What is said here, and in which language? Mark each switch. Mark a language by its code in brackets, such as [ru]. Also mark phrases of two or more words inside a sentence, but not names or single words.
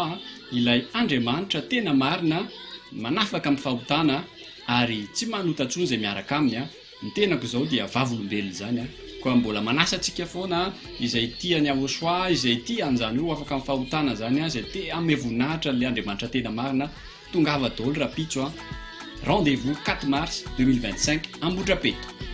[mg] ilay Andriamanitra tena marina manafaka amin'ny fahotana ary tsy manotatsony zay miaraka aminy ny tenako zao dia vavolombelona zany koa mbola manasa antsika foana izay tia ny Yahoshua izay tia an'izany io afaka amin'ny fahotana zany izay tia ame voninahitra le Andriamanitra tena marina tongava daholo rapitso rendez-vous 4 mars 2025 Ambohidrapeto.